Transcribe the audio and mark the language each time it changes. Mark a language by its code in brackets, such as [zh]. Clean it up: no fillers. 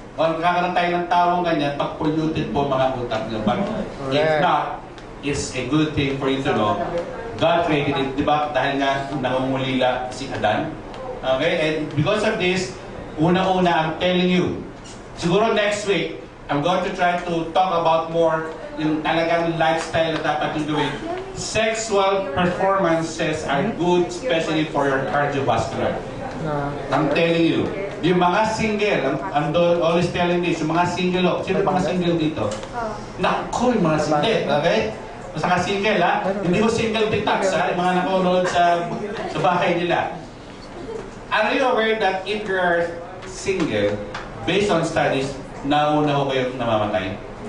[tl] o kakaroon tayo ng tawang ganyan, pag polluted po mga utak nyo. [en] But if not, it's a good thing for you to know. God created it, [tl] di ba? Dahil nga nangungulila si Adan. [en] Okay? And because of this, una-una, I'm telling you, siguro next week, I'm going to try to talk about more [tl] yung talagang lifestyle na dapat yung gawin. [en] Sexual performances are good, especially for your cardiovascular. I'm telling you. Yung mga single, I'm always telling this, [tl] yung mga single, sino mga single dito? Naku, yung mga single, okay? Basta ka single, ha? Hindi ko single detox, ha? Yung mga nakunood sa bahay nila. [en] Are you aware that if you're single, based on studies, [tl] nauna ko kayong namamatay?